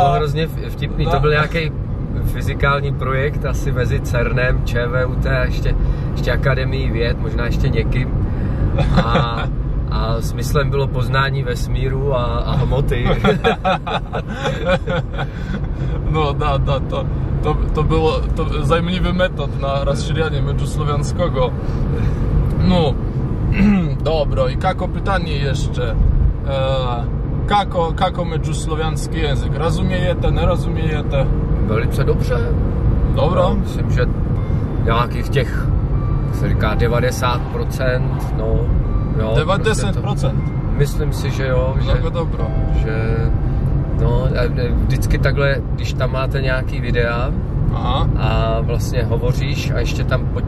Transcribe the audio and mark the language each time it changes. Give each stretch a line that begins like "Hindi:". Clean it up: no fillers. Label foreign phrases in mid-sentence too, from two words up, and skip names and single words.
Czech: To hrozně vtipný, to byl nějaký fyzikální projekt asi mezi CERNem, ČVUT a ještě Akademií věd, možná ještě někým. A smyslem bylo poznání vesmíru a hmoty. No, to bylo zajímavý metod na rozšíření međuslovenského. No,
Croatian: dobro, i kako
Polish: pytanie jeszcze.
Czech: Kako međuslovenský jazyk? Rozumějete, nerozumějete? Velice dobře. Dobro? No, myslím, že nějakých těch, se říká 90%, no. Jo, 90%? Prostě myslím si, že jo. Že no, vždycky takhle, když tam máte nějaký videa, a vlastně hovoříš a ještě tam pod